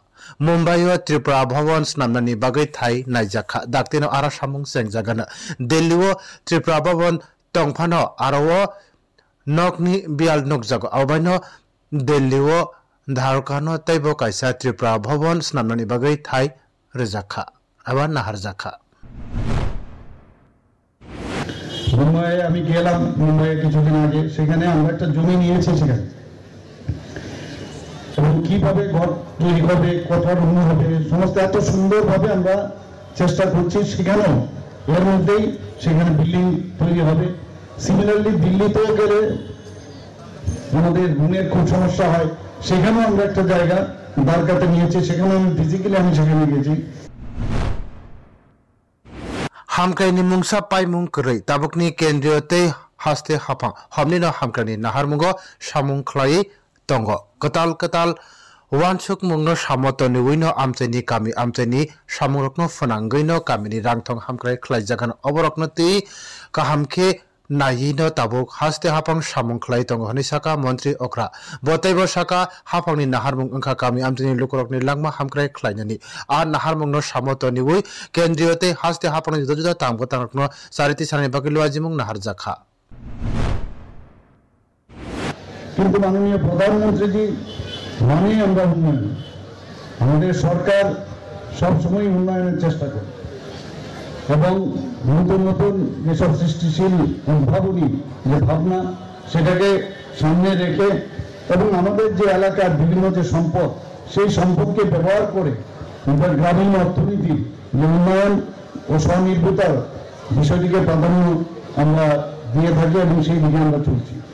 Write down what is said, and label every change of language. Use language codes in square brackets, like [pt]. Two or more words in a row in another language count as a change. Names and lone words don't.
[trp] Mumbai o Tripura Bhavan snamnani bagai thai naijaka daktino ara samung sengjagana Delhi o Tripura Bhavan tongphano arawo nokni bial nokjago abaino Delhi o dharkano taibo kaisa Tripura Bhavan snamnani bagai thai rejakha aba naharjakha [bn] Mumbai আমি গেলাম মুম্বাইয়ে কিছুদিন আগে সেখানে আমরা একটা জমি নিয়েছি সেখানে কিভাবে ঘর তৈরি হবে কত রুম হবে সমস্ত এত সুন্দরভাবে আমরা চেষ্টা করছি সেখানেও এর মধ্যেই সেখানে বিল্ডিং তৈরি হবে সিমিলারলি দিল্লিতেও গেলে আমাদের রুমের খুব সমস্যা হয় সেখানেও আমরা একটা জায়গা দারকাতে নিয়েছি সেখানে আমি ফিজিক্যালি আমি সেখানে গেছি [trp] Hamkaini mungsa pai mung krai tabukni kendriote haste hapang homni no hamkani naharmungo samung khlai tongo katal wansuk mungno samotoni wino amcheni kami amcheni samurokno phanangaino kamini rangthong hamkrai khlai jagan oborokno ti kahamke nahino tabuk haste hapang samung khlai tongo hani saka mantri okra botaibo saka hapangni naharmung angkha kami amcheni lukorokni langma hamkrai khlainani a naharmungno samotoni wi kendriyote haste hapangni juda tamgo tangokno sariti sanani bakilu ajimung naharjakha [bn] কিন্তু মাননীয় প্রধানমন্ত্রীজি মানে আমরা উন্নয়ন আমাদের সরকার সব সময় উন্নয়নের চেষ্টা করে এবং নতুন নতুন যেসব সৃষ্টিশীল উদ্ভাবনী যে ভাবনা সেটাকে সামনে রেখে এবং আমাদের যে এলাকার বিভিন্ন যে সম্পদ সেই সম্পদকে ব্যবহার করে আমাদের গ্রামীণ অর্থনীতি যে উন্নয়ন ও স্বনির্ভরতার বিষয়টিকে প্রাধান্য আমরা দিয়ে থাকি এবং সেই দিকে আমরা চলছি